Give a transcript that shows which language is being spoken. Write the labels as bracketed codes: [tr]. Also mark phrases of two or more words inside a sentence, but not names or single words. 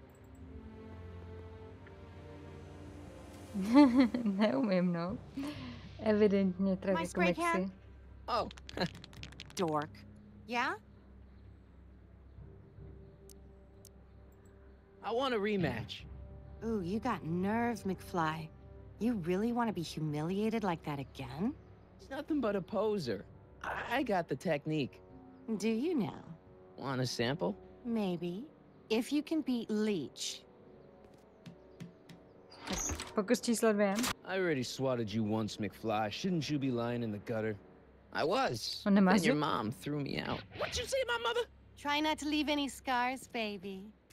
[cs] Neumím, no. Evidentně tragikomiksy. [en] Oh. Dork. Yeah? I want a rematch. Ooh, you got nerve, McFly. You really want to be humiliated like that again? It's nothing but a poser. I got the technique. Do you now? Want a sample? Maybe. If you can beat Leech. [cs] Pokus číslo 2. [en] I already swatted you once, McFly. Shouldn't you be lying in the gutter? I was. [cs] On nemá [en] Then your [cs] zub? [en] mom threw me out. What'd you say, my mother? Try not to leave any scars, baby.